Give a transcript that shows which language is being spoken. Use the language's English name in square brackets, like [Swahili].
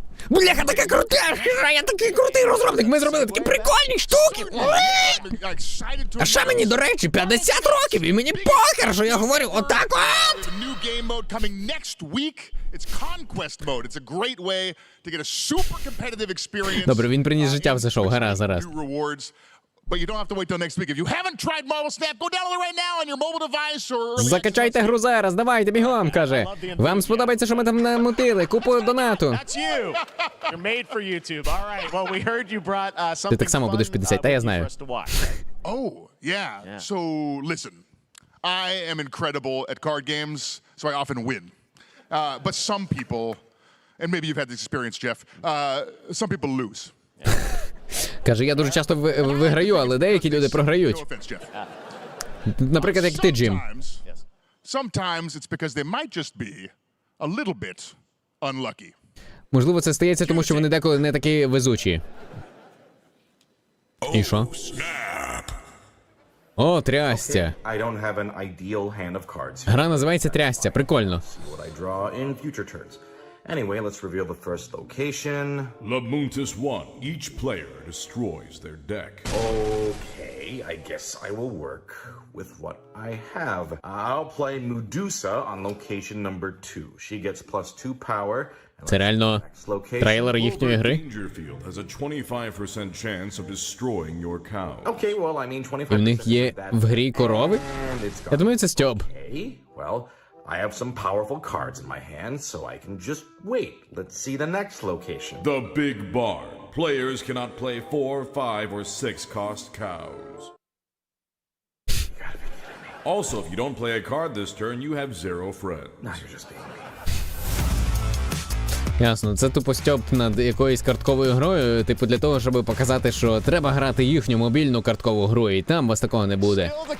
[Ukrainian] Бляха, така крута гра, я такий крутий розробник, ми зробили такі прикольні штуки. А ще мені, до речі, 50 років, і мені похер, що я говорю отак от. Добре, він приніс життя в це шоу, гаразд. [English] But you don't have to wait till next week. If you haven't tried Marvel Snap, go download it right now on your mobile device or... [Ukrainian] Закачайте гру зараз, давайте, бігом, каже. Вам сподобається, що ми там намутили, купу донату. [English] That's you. You're made for YouTube. All right. Well, we heard you brought something [Ukrainian] Ти так само будеш 50, та я знаю. [English] Oh, yeah. So, listen. I am incredible at card games, so I often win. But some people, and maybe you've had this experience, Jeff, some people lose. [Ukrainian] Каже, я дуже часто виграю, але деякі люди програють. Наприклад, як ти, Джим. [English] Sometimes it's because they might just be a little bit unlucky. [Ukrainian] Можливо, це стається, тому що вони деколи не такі везучі. І що? О, трястя. Гра називається трястя. Прикольно. [English] Anyway, let's reveal the first location. Labuntus 1. Each player destroys their deck. Okay, I guess I will work with what I have. I'll play Medusa on location number 2. She gets +2 power. [Ukrainian] Це реально трейлер їхньої гри? [English] Dangerfield has a 25% chance of destroying your cow. Okay, well, I mean 25%. [Ukrainian] І в них є в грі корови? Я думаю, це стьоб. [English] Okay, well, I have some powerful cards in my hand, so I can just wait. Let's see the next location. The Big Barn. Players cannot play 4, 5, or 6 cost cows. Also, if you don't play a card this turn, you have 0 friends. Now you're just being me. [Ukrainian] Ясно, це тупо стьоп над якоюсь картковою грою, типу для того, щоб показати, що треба грати їхню мобільну карткову гру, і там вас такого не буде.